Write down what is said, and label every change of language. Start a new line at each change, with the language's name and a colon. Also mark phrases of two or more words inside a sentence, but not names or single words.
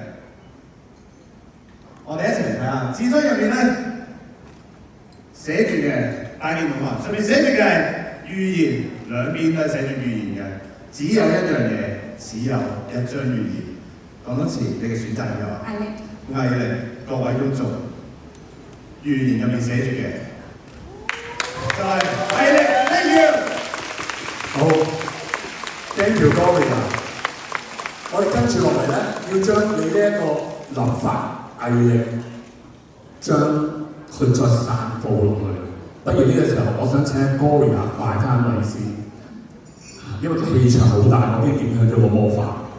Cantonese: 我哋一齊嚟睇下，紙箱入面咧寫住嘅大念同學，上面寫住嘅係預言，兩邊都係寫住預言嘅，只有一樣嘢，只有一張預言。講多次，你嘅選擇係咩話？毅力，各位觀眾，預言入面寫住嘅就係毅力 ，
English: thank you。好 ，thank you Gloria。
Cantonese: 我哋跟住落嚟咧，要將你呢一個諗法、毅力，將佢再散佈落去。不如呢個時候，我想請 Gloria 埋翻位先，因為氣場好大，我已經影響咗個魔法。